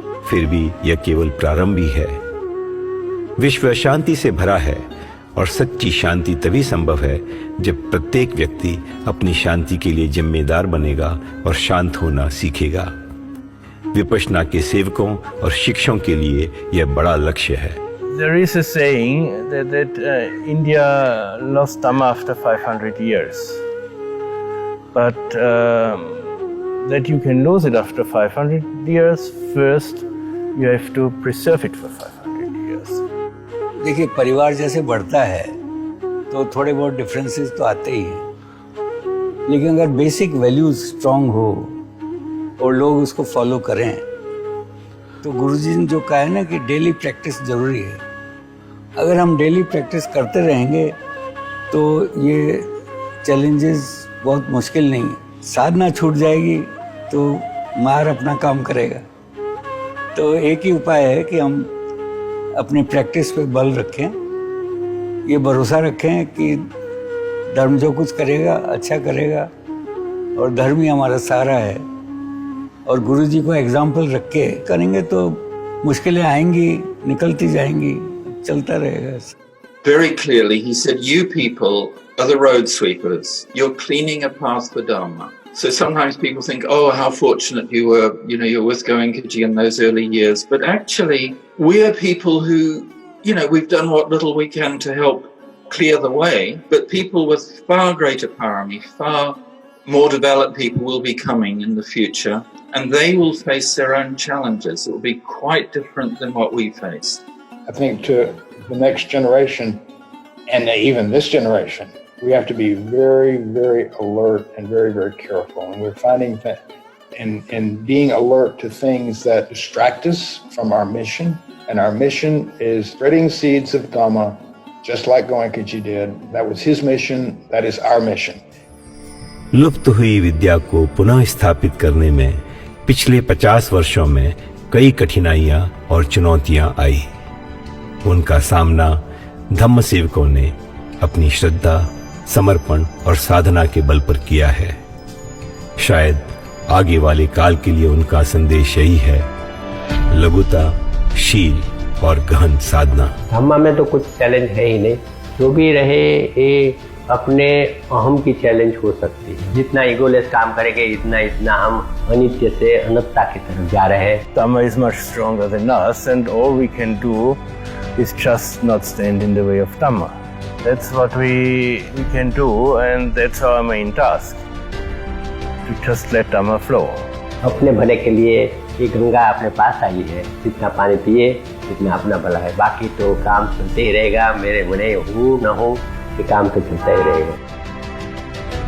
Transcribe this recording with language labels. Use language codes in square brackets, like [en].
[hi] फिर भी यह केवल प्रारंभ ही है। विश्व अशांति से भरा है और सच्ची शांति तभी संभव है जब प्रत्येक व्यक्ति अपनी शांति के लिए जिम्मेदार बनेगा और शांत होना सीखेगा। विपश्यना के सेवकों और शिक्षकों के लिए यह बड़ा लक्ष्य है। [en] There is a saying that India lost Dhamma after 500 years. But that you can lose it after 500 years, first you have to preserve it for 500 years. [hi] देखिए, परिवार जैसे बढ़ता है तो थोड़े बहुत डिफरेंसेस तो आते ही हैं, लेकिन अगर [en] basic values strong [hi] हो और लोग उसको फॉलो करें तो गुरुजी ने जो कहा है ना कि [en] daily practice [hi] जरूरी है। अगर हम [en] daily practice [hi] करते रहेंगे तो ये चैलेंजेस बहुत मुश्किल नहीं है। साधना छूट जाएगी तो मार अपना काम करेगा। तो एक ही उपाय है कि हम अपनी प्रैक्टिस पे बल रखें, ये भरोसा रखें कि धर्म जो कुछ करेगा अच्छा करेगा और धर्म ही हमारा सहारा है, और गुरु जी को एग्जाम्पल रख के करेंगे तो मुश्किलें आएंगी, निकलती जाएंगी, चलता रहेगा। [en] Very clearly he said, you people are the road sweepers. You're cleaning a path for Dhamma. So sometimes people think, oh, how fortunate you were, you're with Goenkaji in those early years. But actually, we're people who, we've done what little we can to help clear the way, but people with far greater parami, far more developed people will be coming in the future, and they will face their own challenges. It will be quite different than what we faced. I think to the next generation, and even this generation, we have to be very, very alert and very, very careful. And we're finding that in being alert to things that distract us from our mission, and our mission is spreading seeds of Dhamma, just like Goenkaji did. That was his mission, that is our mission. [hi] लुप्त हुई विद्या को पुनः स्थापित करने में पिछले 50 वर्षों में कई कठिनाइयां और चुनौतियां आई। उनका सामना धम्म सेवकों ने अपनी श्रद्धा, समर्पण और साधना के बल पर किया है। शायद आगे वाले काल के लिए उनका संदेश यही है: लघुता, शील और गहन साधना। धम्मा में तो कुछ चैलेंज है ही नहीं, जो भी रहे ये अपने अहम की चैलेंज हो सकती है। जितना ईगोलेस काम करेंगे इतना हम अनित्य से अनंतता की तरफ जा रहे हैं। [en] Dhamma is much stronger than us, and all we can do is just not stand in the way of Dhamma. That's what we can do, and that's our main task, to just let Dhamma flow. [hi] अपने भले के लिए ये गंगा अपने पास आई है, जितना पानी पिए जितना अपना भला है, बाकी तो काम चलते ही रहेगा। मेरे बने हो न हो, ये काम तो चलता ही रहेगा।